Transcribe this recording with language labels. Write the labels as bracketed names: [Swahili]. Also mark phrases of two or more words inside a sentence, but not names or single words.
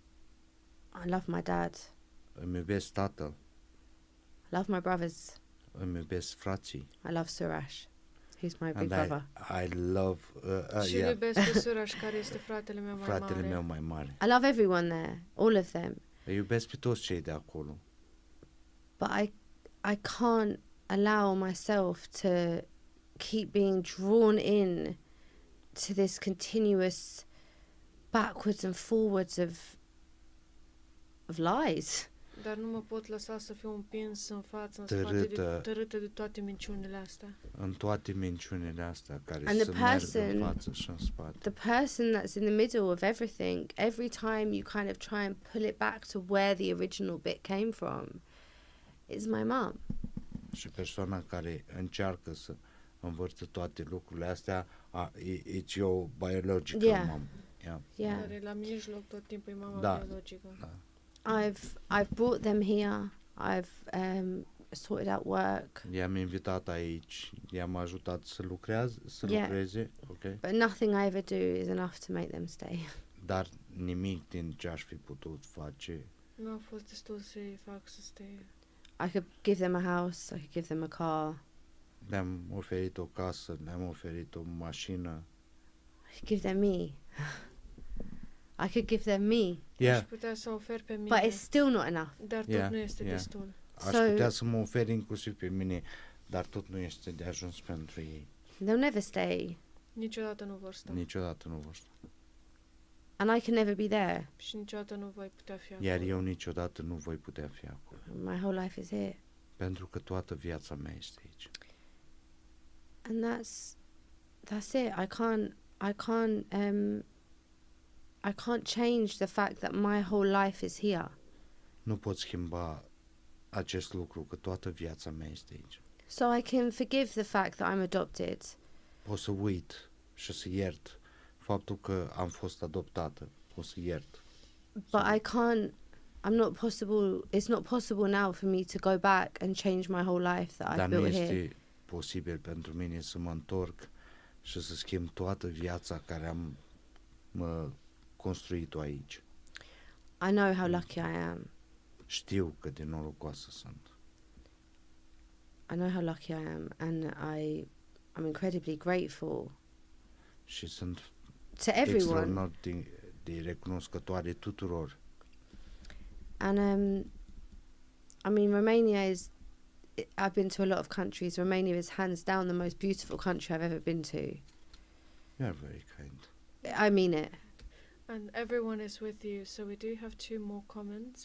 [English] I love my dad. [Romanian] Îmi iubesc tatăl. [English] I love my brothers. [Romanian] Îmi iubesc frații. [English] I love Suraj, who's my big brother. I love [Romanian] și iubesc pe Suraj, care este fratele meu mai mare. [English] I love everyone there, all of them. [Romanian] Îi iubesc pe toți cei de acolo. [English] But I can't allow myself to keep being drawn in to this continuous backwards and forwards of lies. [Romanian] Dar nu mă pot lăsa să fiu împins în față, în tărâtă de toate minciunile astea. În toate minciunile astea care [English] And [Romanian] se merg în față și în spate. [English] The person that's in the middle of everything, every time you kind of try and pull it back to where the original bit came from, is my mom. [Romanian] Și persoana care încearcă să învârtă toate lucrurile astea, [English] it's your biological mom. Yeah. [Romanian] Care la mijloc tot timpul e mama biologică. Da. [English] I've brought them here. I've sorted out work. [Romanian] I-am invitat aici, i-am ajutat să lucreze, [English] okay? But nothing I ever do is enough to make them stay. [Romanian] Dar nimic din ce aș fi putut face. Nu a fost destul să-i fac să stea. [English] I could give them a house, I could give them a car. [Romanian] Le-am oferit o casă, le-am oferit o mașină. [English] I could give them me. I could give them me. Yeah. [Romanian] Aș putea să ofer pe mine. [English] But it's still not enough. [Romanian] Dar tot nu este destul. Aș putea să mă ofer inclusiv pe mine, dar tot nu este de ajuns pentru ei. [English] They'll never stay. [Romanian] Niciodată nu vor sta. Niciodată nu vor sta. [English] And I can never be there. [Romanian] Și niciodată nu voi putea fi acolo. Iar eu niciodată nu voi putea fi acolo. [English] My whole life is here. [Romanian] Pentru că toată viața mea este aici. [English] And that's it. I can't change the fact that my whole life is here. [Romanian] Nu pot schimba acest lucru, că toată viața mea este aici. [English] So I can forgive the fact that I'm adopted. [Romanian] Pot să uit și să iert faptul că am fost adoptată. Pot să iert. [English] But it's not possible now for me to go back and change my whole life that I've built here. [Romanian] Dar nu este posibil pentru mine să mă întorc și să schimb toată viața care am construit-o aici. [English] I know how lucky I am. [Romanian] Știu cât de norocoasă sunt. [English] I know how lucky I am, and I'm incredibly grateful. [Romanian] Și sunt [English] to everyone. [Romanian] Extraordinar de recunoscătoare tuturor. [English] And I mean, Romania is. I've been to a lot of countries. Romania is hands down the most beautiful country I've ever been to. You're very kind. I mean it. And everyone is with you, so we do have two more comments.